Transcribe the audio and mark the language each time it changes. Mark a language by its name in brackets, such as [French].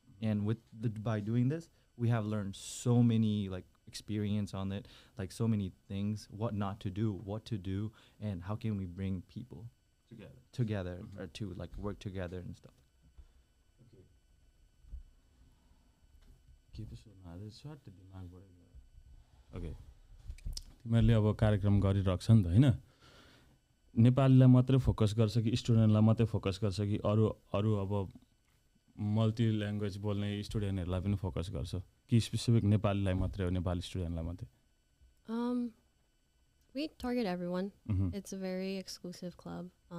[English] And by doing this we have learned so many like experience on it, like so many things, what not to do, what to do, and how can we bring people together or to like work together and stuff. Okay. Keep it on this short to दिमागबाट. Okay. [Nepali] तिमीहरूले अब कार्यक्रम गरिरहेछ नि त हैन. नेपालीलाई मात्रै focus गर्छ कि स्टुडेन्टलाई मात्रै फोकस गर्छ कि अरु अब मल्टी ल्याङ्ग्वेज बोल्ने स्टुडेन्टहरूलाई पनि फोकस गर्छ कि स्पेसिफिक नेपालीलाई मात्रै हो, नेपाली स्टुडेन्टलाई मात्रै? [English] We target everyone. It's a very exclusive club.